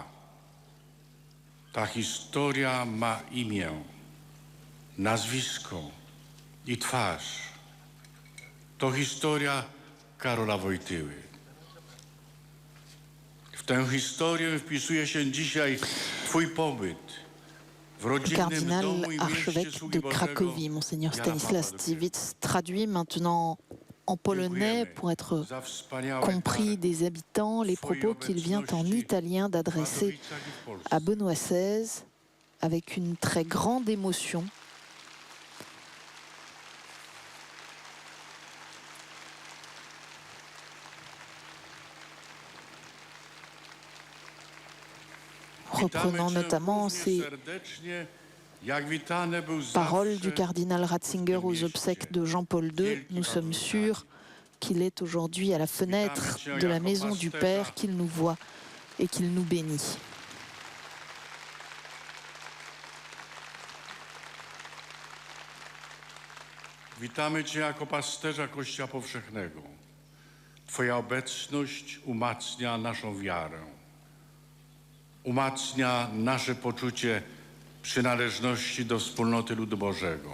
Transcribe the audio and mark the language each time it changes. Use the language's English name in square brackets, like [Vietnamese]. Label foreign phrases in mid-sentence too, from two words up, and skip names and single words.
[Polish] Ta historia ma imię, nazwisko i twarz. To historia Karola Wojtyły. W tę historię wpisuje się dzisiaj Twój pobyt w rodzinnym [French] Cardinal [Polish] domu i mieście [French] archevêque [Polish] Sługi [French] de [Polish] Bożego [French] Cracovie, Monseigneur [Polish] Jana [French] Stanislas [Polish] Pawła II. [French] Dziwisz, traduit maintenant en polonais pour être [Polish] Za wspaniałe [French] compris [Polish] dary [French] des habitants les propos qu'il vient en italien [Polish] w [French] d'adresser [Polish] Wadowicach i w Polsce. [French] à Benoît XVI avec une très grande émotion. Reprenant notamment ces paroles du cardinal Ratzinger aux obsèques de Jean-Paul II, nous sommes sûrs qu'il est aujourd'hui à la fenêtre de la maison du Père, qu'il nous voit et qu'il nous bénit. [Polish] Witamy Cię jako pasterza Kościoła Powszechnego. Twoja obecność umacnia naszą wiarę. Umacnia nasze poczucie przynależności do wspólnoty ludu Bożego.